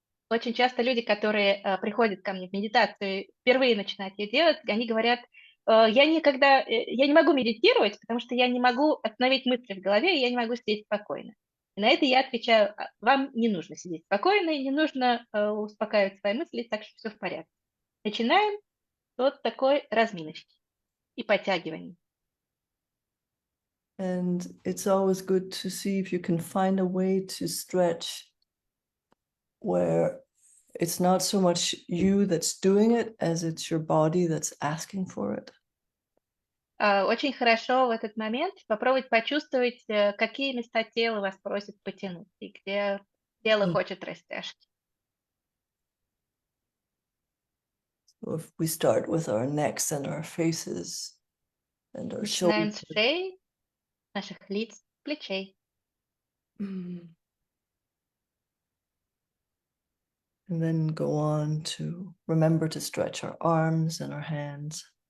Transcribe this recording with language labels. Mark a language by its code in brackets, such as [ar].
[ru] Очень часто люди, которые приходят ко мне в медитацию, впервые начинают ее делать, они говорят, я не могу медитировать, потому что я не могу остановить мысли в голове, и я не могу сидеть спокойно. И на это я отвечаю, вам не нужно сидеть спокойно, и не нужно успокаивать свои мысли, так что все в порядке. Начинаем с такой разминочки и подтягиваний. [en] And it's always good to see if you can find a way to stretch where it's not so much you that's doing it as it's your body that's asking for it. [ru] Очень хорошо в этот момент попробовать почувствовать, какие места тела вас просят потянуть, и где тело хочет растяжки. [en] So if we start with our necks and our faces and our [ru] Начинаем [en] shoulders. [ru] с шеи, наших лиц, плечей. [en] And then go on to remember to stretch our arms and our hands.